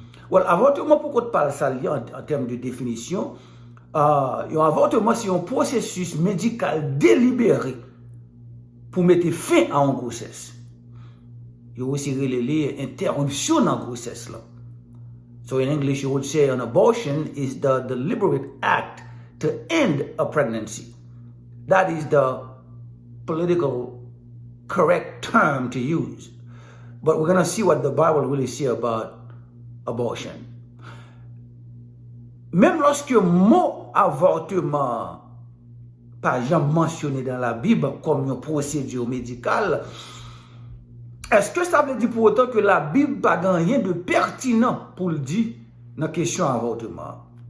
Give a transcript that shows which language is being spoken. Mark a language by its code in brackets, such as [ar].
[fr] Well, avortement, pourquoi tu parles ça en termes de définition? Un avortement, c'est un processus médical délibéré pour mettre fin à une grossesse. Il y a aussi relé interruption en grossesse. Là. [en] So in English, you would say an abortion is the deliberate act to end a pregnancy. That is the political correct term to use. But we're going to see what the Bible really says about abortion. [fr] Même lorsque le mot avortement pas jamais mentionné dans la Bible comme une procédure médicale, est-ce que ça veut dire pour autant que la Bible n'a pas rien de pertinent pour le dire dans la question avortement?